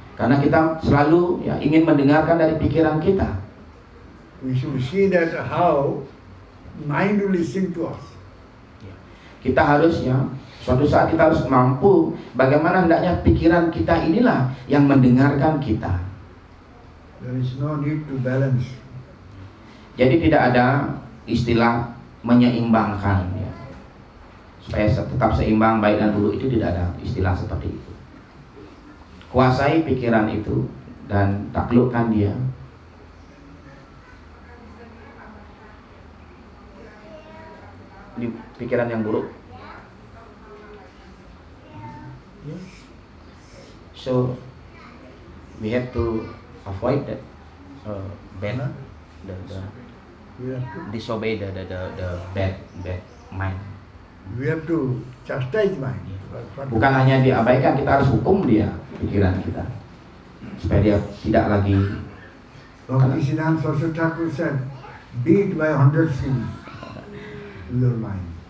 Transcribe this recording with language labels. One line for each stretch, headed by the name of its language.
Indonesian: Karena kita selalu ya ingin mendengarkan dari pikiran kita.
English: We should see that how mind will listen to us.
Indonesian: Kita harus ya, suatu saat kita harus mampu bagaimana hendaknya pikiran kita inilah yang mendengarkan kita.
English: There is no need to balance.
Indonesian: Jadi tidak ada istilah menyeimbangkan ya. Supaya tetap seimbang baik dan buruk, itu tidak ada istilah seperti itu. Kuasai pikiran itu dan taklukkan dia. Di pikiran yang buruk.
English: So we have to avoid that bad, the We have to, disobey the bad mind. we have to chastise mind.
Indonesian: Bukan hanya diabaikan, kita harus hukum dia pikiran kita supaya dia tidak lagi.
English: Bhaktisiddhanta Saraswati Thakur said, beat by 100 sins your mind.